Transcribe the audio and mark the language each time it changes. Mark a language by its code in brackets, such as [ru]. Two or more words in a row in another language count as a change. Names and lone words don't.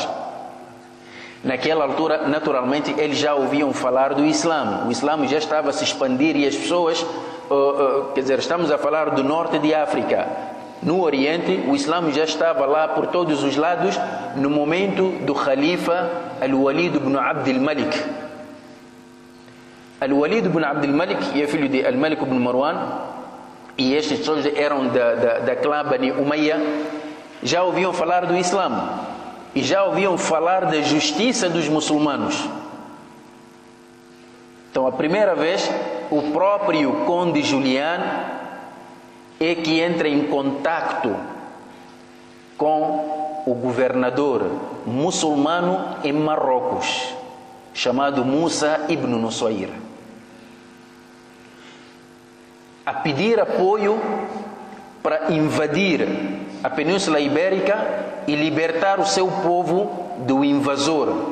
[pt] Naquela altura, naturalmente, eles já ouviam falar do Islã. O Islã já estava a se expandir e as pessoas, estamos a falar do norte de África. No Oriente, o Islã já estava lá por todos os lados no momento do Khalifa Al-Walid ibn Abd al-Malik. Al-Walid ibn Abd al-Malik é filho de Al-Malik ibn Marwan, e estes todos eram da clã Bani Umayya. Já ouviam falar do Islã e já ouviam falar da justiça dos muçulmanos. Então, a primeira vez, o próprio conde Juliano é que entra em contacto com o governador muçulmano em Marrocos, chamado Musa ibn Nusayr, a pedir apoio para invadir a Península Ibérica e libertar o seu povo do invasor.